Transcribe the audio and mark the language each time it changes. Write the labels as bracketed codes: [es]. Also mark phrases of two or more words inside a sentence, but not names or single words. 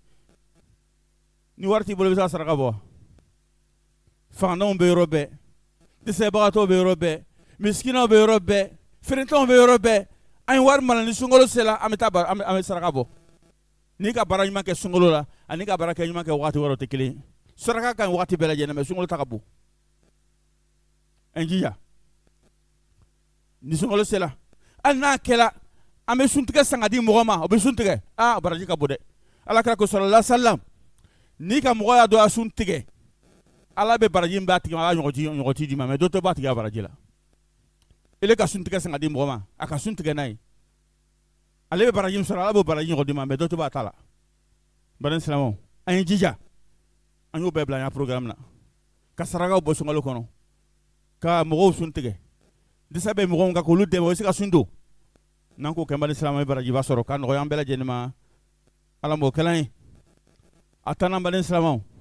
[bm] ni wari t'i bolo i bɛ se ka saraka bɔ fangandenw bɛ yɔrɔ bɛɛ dɛsɛbagatɔw bɛ yɔrɔ bɛɛ misikinaw bɛ yɔrɔ bɛɛ feerentanw bɛ yɔrɔ bɛɛ an ye wari mara ni sunkalo sera an bɛ saraka bɔ n'i ka baara ɲuman kɛ sunkalo la ani ka baara kɛ ɲuman kɛ wagati wɛrɛw tɛ kelen ye saraka ka ɲi wagati bɛɛ lajɛlen mɛ sunkalo ta ka bon an jija ni sunkalo sera hali n'a kɛra an bɛ suntigɛ san ka di mɔgɔ ma o bɛ suntigɛ baraji ka bon dɛ alakira ko [ar] صلى الله عليه وسلم [bm] n'i ka mɔgɔ y'a dɔn a sun tigɛ ala bɛ baraji in b'a tigi ma a ɲɔgɔnti di ma mɛ dɔ tɛ b'a tigi a baraji la ele ka sun tigɛ san ka di mɔgɔ ma a ka sun tigɛ n'a ye ale bɛ baraji min sɔrɔ ala b'o baraji ɲɔgɔn di ma mɛ dɔ tɛ b'a ta la baden silamɛw an ye jija an y'o bɛɛ bila an ka programme na ka sarakaw bɔ sunkalo kɔnɔ ka mɔgɔw sun tigɛ dɛsɛ bɛ mɔgɔw kan k'olu dɛmɛ o bɛ se ka sun don n'an k'o kɛ baden silamɛw ye barajiba sɔrɔ ka nɔgɔya an bɛɛ lajɛlen ma ala m'o kɛlan ye a tannan baden silamɛw